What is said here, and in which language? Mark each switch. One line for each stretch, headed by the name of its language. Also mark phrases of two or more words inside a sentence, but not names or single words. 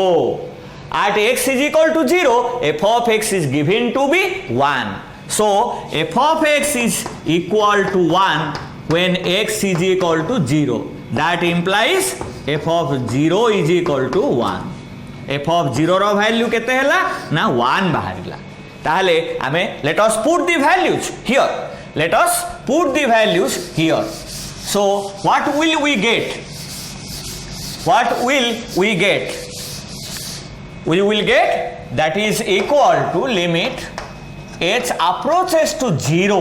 English: At x is equal to 0, f of x is given to be 1. So f of x is equal to 1 when x is equal to 0. That implies f of 0 is equal to 1. f of 0
Odia: ରୋ value କେତେ ହେଲା ନା 1 ବାହାରିଲା. ତାହଲେ ଆମେ
English: let us put the values here. Let us put the values here. So what will we get? What will we get? We will get that is equal to limit h approaches to 0.